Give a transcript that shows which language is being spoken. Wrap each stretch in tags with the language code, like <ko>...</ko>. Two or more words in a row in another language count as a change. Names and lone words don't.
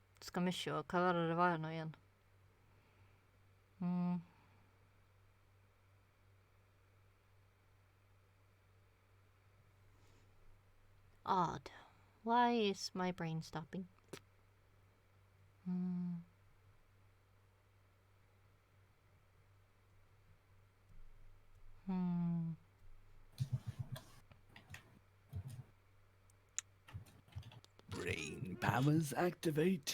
<no>Ska vi se, hva var det var nå igjen? Odd.</no> <en>Why is my brain stopping? Brain powers activate.</en>